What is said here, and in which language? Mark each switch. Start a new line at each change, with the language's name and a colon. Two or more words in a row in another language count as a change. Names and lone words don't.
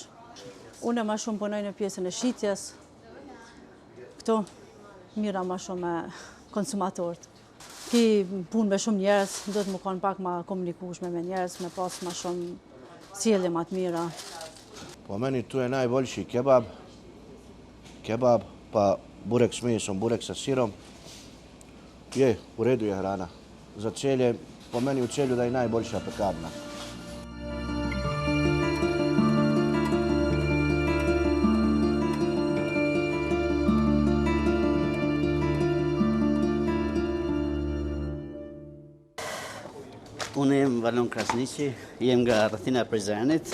Albanian: Unë ma shumë punoj në pjesën e shitjes, këto mira ma shumë me konsumatorët. Ki punë me shumë njerës, do të më konë pak ma komunikushme me njerës, me pas ma shumë sjellje ma të mira.
Serbian: Po meni tu je najboljši kebab, pa burek s mesom, burek sa sirom. Je, u redu je hrana. Za celje, po meni u celju da je najboljša pekarna.
Albanian: Unë jem Valon Krasniqi, jem nga rrethina e Prizrenit.